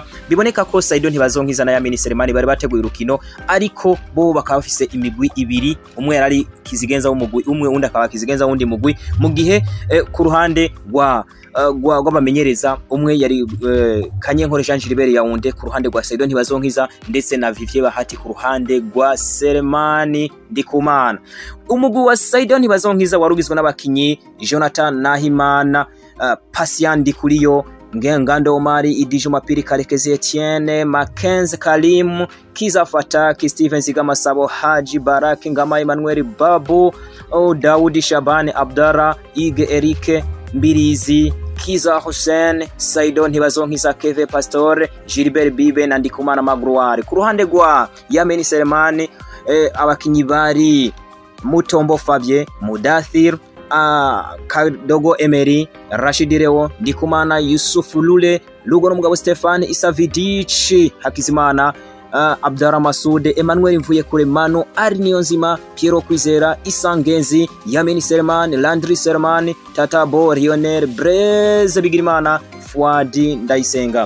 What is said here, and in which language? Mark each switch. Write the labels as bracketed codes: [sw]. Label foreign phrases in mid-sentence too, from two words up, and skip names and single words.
[rn] Biboneka ko Saido Ntibazonkiza na Yamini Selemani bari bateguye urukino ariko bo bakaba bafise imigwi ibiri, umwe yari kizigenza w'umugwi umwe undi akaba kizigenza wundi mugwi, mu gihe ku ruhande rw'abamenyereza umwe yari Kanyenkore Jean Gilbert Yaounde ku ruhande rwa Saido Ntibazonkiza ndetse na Vivier Bahati ku ruhande rwa Selemani Ndikumana. Umugwi wa Saido Ntibazonkiza warugizwe n'abakinyi Jonathan Nahimana, Patient Ndikuriyo, Ngengando Omari, Idiju Mapiri, Karekezi Etienne, Mackenzie Kalim, Kiza Fataki, Steven Zigamasabo, Haji Baraki, Ngama Emmanuel Babu, Daudi Shabani Abdara, Ige Erike Mbirizi, Kiza Hussein, Saido Ntibazonkiza, Keve Pastore, Gilbert Bibe na Ndikumana Magruari. Ku ruhande rwa Yamini Selemani abakinyi bari Mutombo Fabien, Mudathir, Kadogo Emery, Rashid Rewo, Ndikumana Yusuf Lule, Lugo n'umugabo Stefan Isavidici, Hakizimana, Abdara Masude, Emmanuel Mvuyekure, Manu Arniyonzima, Piero Kwizera, Isangenzi, Yamini Selemani, Landry Selemani, Tatabo, Lionel Breze Bigirimana, Fuadi Ndayisenga.